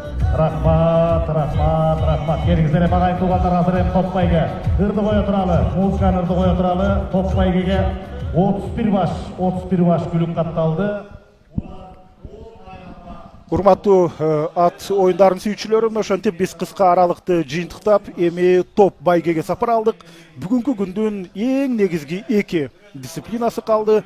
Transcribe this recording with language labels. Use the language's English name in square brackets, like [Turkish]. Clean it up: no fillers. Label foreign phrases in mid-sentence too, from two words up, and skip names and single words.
[Kazakh] Рахмат. Келіңіздер ағайын туғандар азыр ем топ байге. Ырды қоя тұралы, музыканы ырды қоя тұралы, топ байгеге 31 баш күлік қатталды. [Kyrgyz] Урматтуу ат оюндарын сүйүүчүлөрүм, ошентип биз кыска аралыкты жыйынтыктап эми топ байгеге сапар алдык. Бүгүнкү күндүн эң негизги эки дисциплинасы калды.